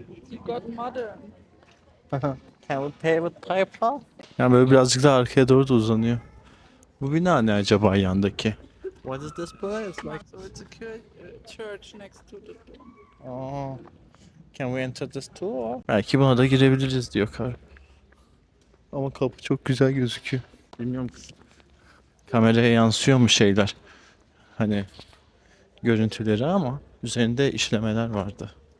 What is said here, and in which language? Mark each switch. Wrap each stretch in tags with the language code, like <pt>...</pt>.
<en>You got modern. Can we pay with PayPal?</en> <tr>Yani böyle birazcık daha arkaya doğru da uzanıyor. Bu bina ne acaba yandaki?</tr> <en>What is this place? Like, So it's a church next to the dome. oh, can we enter this too?</en> <tr>Belki buna da girebiliriz diyor kar. Ama kapı çok güzel gözüküyor. Bilmiyorum. Kameraya yansıyor mu şeyler? Hani görüntüleri ama üzerinde işlemeler vardı.</tr>